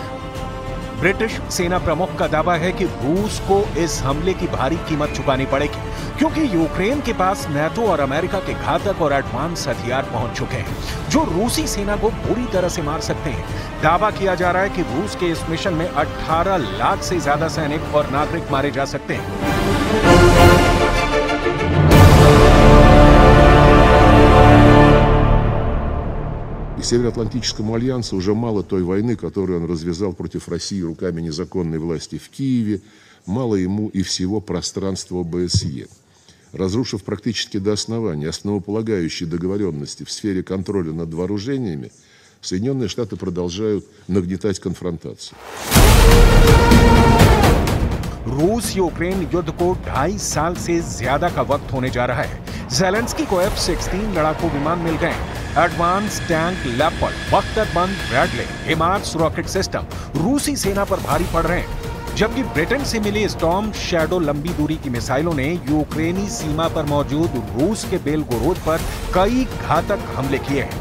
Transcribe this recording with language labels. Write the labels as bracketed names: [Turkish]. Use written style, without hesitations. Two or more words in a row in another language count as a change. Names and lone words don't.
[Hindi] ब्रिटिश सेना प्रमुख का दावा है कि रूस को इस हमले की भारी कीमत चुकानी पड़ेगी, क्योंकि यूक्रेन के पास नाटो और अमेरिका के घातक और एडवांस हथियार पहुंच चुके हैं, जो रूसी सेना को बुरी तरह से मार सकते हैं। दावा किया जा रहा है कि रूस के इस मिशन में 18 लाख से ज्यादा सैनिक और नागरिक मारे जा सकते हैं। [Russian] И Североатлантическому альянсу уже мало той войны, которую он развязал против России руками незаконной власти в Киеве, мало ему и всего пространства ОБСЕ. Разрушив практически до основания основополагающие договоренности в сфере контроля над вооружениями, Соединенные Штаты продолжают нагнетать конфронтацию. [Hindi] रूस यूक्रेन युद्ध को 2.5 साल से ज्यादा का वक्त होने जा रहा है। ज़ेलेंस्की को F-16 लड़ाकू विमान मिल गए, [English] advance tank [Hindi] लेपर्ड, बख्तरबंद ब्रैडले, हिमार्स [English] rocket system [Hindi] रूसी सेना पर भारी पड़ रहे हैं, जबकि ब्रिटेन से मिली स्टॉर्म शैडो लंबी दूरी की मिसाइलों ने यूक्रेनी सीमा पर मौजूद रूस के बेलगोरोद पर कई घातक हमले किए हैं।